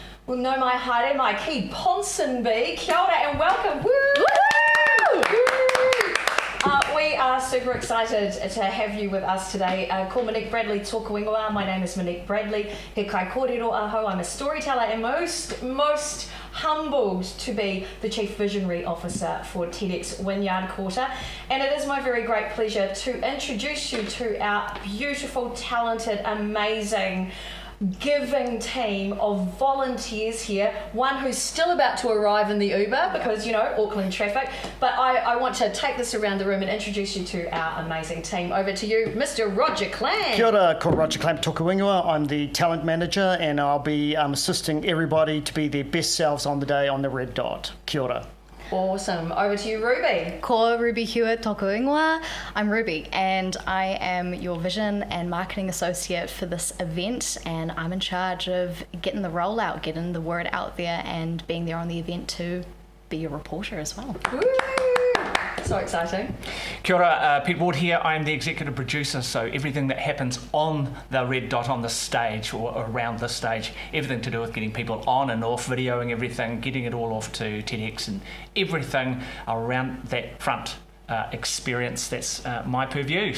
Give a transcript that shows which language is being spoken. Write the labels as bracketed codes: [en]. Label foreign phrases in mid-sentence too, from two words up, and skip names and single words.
[mi] Well, no mai haere mai ki Ponsonby. Kia ora [en] and welcome. Woo! We are super excited to have you with us today. [mi] Ko Monique Bradley tōku ingoa. [en] My name is Monique Bradley. [mi] He kai kōrero aho. [en] I'm a storyteller and most humbled to be the Chief Visionary Officer for TEDx Wynyard Quarter. And it is my very great pleasure to introduce you to our beautiful, talented, amazing, giving team of volunteers here. One who's still about to arrive in the Uber because, you know, Auckland traffic. But I want to take this around the room and introduce you to our amazing team. Over to you, Mr. Roger Clamp. [mi] Kia ora, ko Roger Clamp tōku ingoa. [en] I'm the talent manager and I'll be assisting everybody to be their best selves on the day on the red dot. [mi] Kia ora. [en] Awesome. Over to you, Ruby. [mi] Ko Ruby Hewitt tōku ingoa. [en] I'm Ruby and I am your vision and marketing associate for this event, and I'm in charge of getting the rollout, getting the word out there and being there on the event to be a reporter as well. Woo! So exciting. [mi] Kia ora, [en] Pete Ward here. I'm the executive producer, so everything that happens on the red dot on the stage or around the stage, everything to do with getting people on and off, videoing everything, getting it all off to TEDx and everything around that front experience, that's my purview.